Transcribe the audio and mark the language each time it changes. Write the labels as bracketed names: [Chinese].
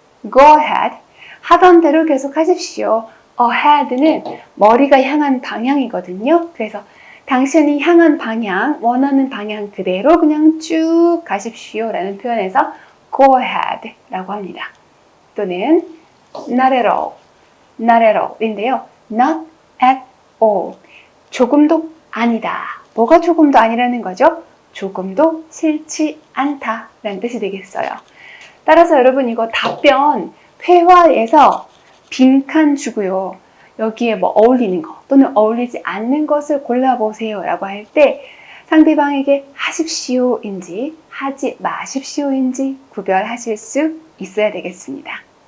[English] Go ahead. [Korean] 하던 대로 계속 하십시오. ahead는 머리가 향한 방향이거든요. 그래서 당신이 향한 방향, 원하는 방향 그대로 그냥 쭉 가십시오 라는 표현에서 [English] go ahead [Korean] 라고 합니다. 또는 [English] not at all. Not at all [Korean] 인데요. [English] Not at all. [Korean] 조금도 아니다. 뭐가 조금도 아니라는 거죠? 조금도 싫지 않다 라는 뜻이 되겠어요. 따라서 여러분 이거 답변 회화에서 빈칸 주고요. 여기에 뭐 어울리는 거 또는 어울리지 않는 것을 골라보세요 라고 할 때 상대방에게 하십시오인지 하지 마십시오인지 구별하실 수 있어야 되겠습니다.